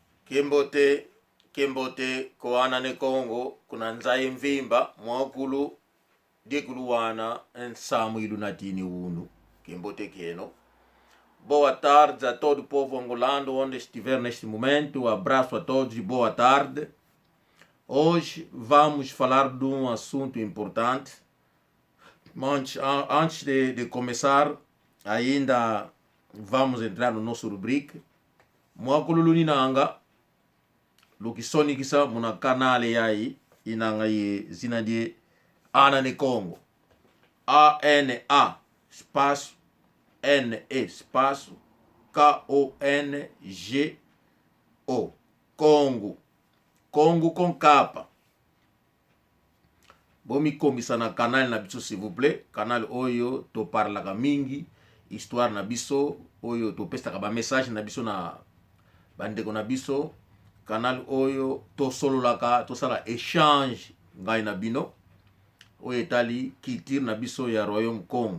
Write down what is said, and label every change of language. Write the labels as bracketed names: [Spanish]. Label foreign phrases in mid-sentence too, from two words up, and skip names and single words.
[Kongo] Kimbote koana ne Kongo kuna nzaye mvimba mwakulu dikulu wana ensamu ilu natini unu Kimbote keno. [Portuguese] Boa tarde a todo o povo angolano onde estiver neste momento. Abraço a todos e boa tarde. Hoje vamos falar de um assunto importante. Mas antes de começar, ainda vamos entrar no nosso rubrica. [Kongo] Mwakulu ninanga Lukisoni kisa muna kanale yai inanga ye zina de Ana ne Congo. [Portuguese] ANA espaço NE espaço KONGO. Congo. Congo com capa. [Lingala] Bomi komisa na canal na biso [French] s'il vous plaît. [Lingala] Canal oyo to parlaka mingi histoire na biso oyo to pestaka ba message na biso na bandeko na biso. Canal oyo to sololaka to sala échange ngai na bino oyo etali culture na biso ya Royaume Congo.